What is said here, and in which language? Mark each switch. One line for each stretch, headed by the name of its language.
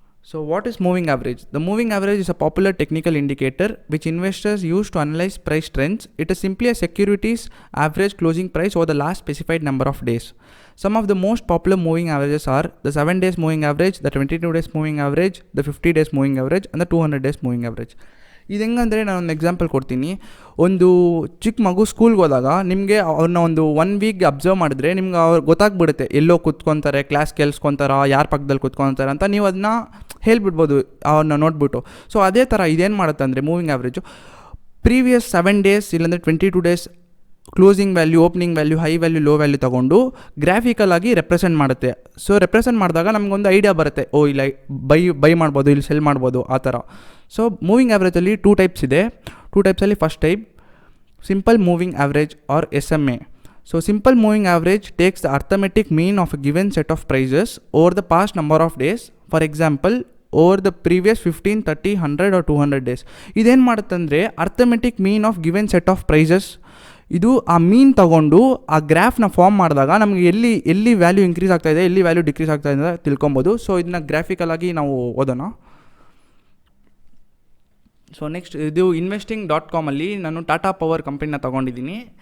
English: So what is moving average? The moving average is a popular technical indicator which investors use to analyze price trends. It is simply a security's average closing price over the last specified number of days. Some of the most popular moving averages are the 7 days moving average, the 22 days moving average, the 50 days moving average and the 200 days moving average.
Kannada: ಇದು ಹೆಂಗಂದರೆ ನಾನೊಂದು example ಕೊಡ್ತೀನಿ. ಒಂದು ಚಿಕ್ಕ ಮಗು ಸ್ಕೂಲ್ಗೆ ಹೋದಾಗ ನಿಮಗೆ ಅವ್ರನ್ನ ಒಂದು 1 ವೀಕ್ ಅಬ್ಸರ್ವ್ ಮಾಡಿದ್ರೆ ನಿಮ್ಗೆ ಅವ್ರು ಗೊತ್ತಾಗ್ಬಿಡುತ್ತೆ ಎಲ್ಲೋ ಕೂತ್ಕೊತಾರೆ, ಕ್ಲಾಸ್ ಕೇಳಿಸ್ಕೊತಾರ, ಯಾರ ಪಕ್ಕದಲ್ಲಿ ಕೂತ್ಕೊತಾರೆ ಅಂತ. ನೀವು ಅದನ್ನ ಹೇಳ್ಬಿಡ್ಬೋದು ಅವ್ರನ್ನ ನೋಡ್ಬಿಟ್ಟು. ಸೊ ಅದೇ ಥರ ಇದೇನು ಮಾಡುತ್ತೆ ಅಂದರೆ ಮೂವಿಂಗ್ ಆ್ಯಾವ್ರೇಜು ಪ್ರೀವಿಯಸ್ 7 ಡೇಸ್ ಇಲ್ಲಾಂದರೆ 22 days closing value, opening value, high value, low value ತೊಗೊಂಡು ಗ್ರಾಫಿಕಲ್ ಆಗಿ ರೆಪ್ರೆಸೆಂಟ್ ಮಾಡುತ್ತೆ. ಸೊ ರೆಪ್ರೆಸೆಂಟ್ ಮಾಡಿದಾಗ ನಮಗೊಂದು ಐಡಿಯಾ ಬರುತ್ತೆ, ಇಲ್ಲ ಬೈ ಮಾಡ್ಬೋದು, ಇಲ್ಲಿ ಸೆಲ್ ಮಾಡ್ಬೋದು, ಆ ಥರ. ಸೊ ಮೂವಿಂಗ್ ಆ್ಯಾವ್ರೇಜಲ್ಲಿ 2 ಟೈಪ್ಸ್ ಇದೆ. 2 ಟೈಪ್ಸಲ್ಲಿ first type simple moving average R SMA.
English: So simple moving average takes the arithmetic mean of a given set of prices over the past number of days. For example, over the previous 15, 30, 100 or 200 days.
Kannada: ಇದೇನು ಮಾಡುತ್ತಂದರೆ
English: arithmetic mean of given set of prices,
Kannada: ಇದು ಆ ಮೀನ್ ತಗೊಂಡು ಆ ಗ್ರಾಫ್ನ form ಮಾಡಿದಾಗ ನಮಗೆ ಎಲ್ಲಿ value increase ಆಗ್ತಾಯಿದೆ, ಎಲ್ಲಿ ವ್ಯಾಲ್ಯೂ ಡಿಕ್ರೀಸ್ ಆಗ್ತಾಯಿದೆ ಅಂತ ತಿಳ್ಕೊಬೋದು. ಸೊ ಇದನ್ನ ಗ್ರಾಫಿಕಲಾಗಿ ನಾವು ಓದೋಣ. ಸೊ ನೆಕ್ಸ್ಟ್ ಇದು investing.com ಅಲ್ಲಿ ನಾನು ಟಾಟಾ ಪವರ್ ಕಂಪನಿನ ತೊಗೊಂಡಿದ್ದೀನಿ.